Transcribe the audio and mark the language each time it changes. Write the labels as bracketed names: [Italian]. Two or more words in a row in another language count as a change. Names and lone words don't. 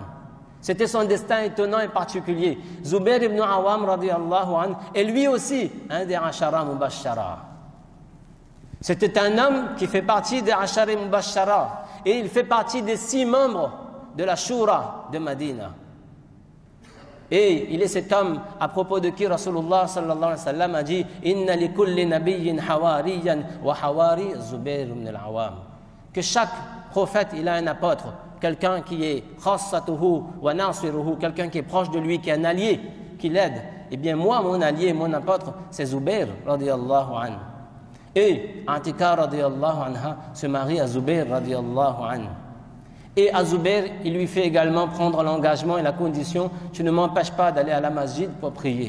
[French] C'était son destin étonnant et particulier. Zubayr ibn al-Awam [Arabic] رضي الله عنه [French] est lui aussi un des [Arabic] العشرة المبشرة. [French] C'était un homme qui fait partie des [Arabic] العشرة المبشرة [French] et il fait partie des 6 membres de la Shura de Madina. Et il est cet homme à propos de qui [Arabic] رسول الله صلى الله عليه وسلم [French] a dit [Arabic] إن لكل نبي حواريا وحواري الزبير بن العوام. [French] Que chaque prophète, il a un apôtre, quelqu'un qui est [Arabic] خاصته وناصره, [French] quelqu'un qui est proche de lui, qui est un allié, qui l'aide. Eh bien moi, mon allié, mon apôtre, c'est Zubayr [Arabic] رضي الله عنه. [French] Et Atika [Arabic] رضي الله عنها [French] se marie à Zubair [Arabic] رضي الله عنه. [French] Et à Zubair, il lui fait également prendre l'engagement et la condition: tu ne m'empêches pas d'aller à la masjid pour prier.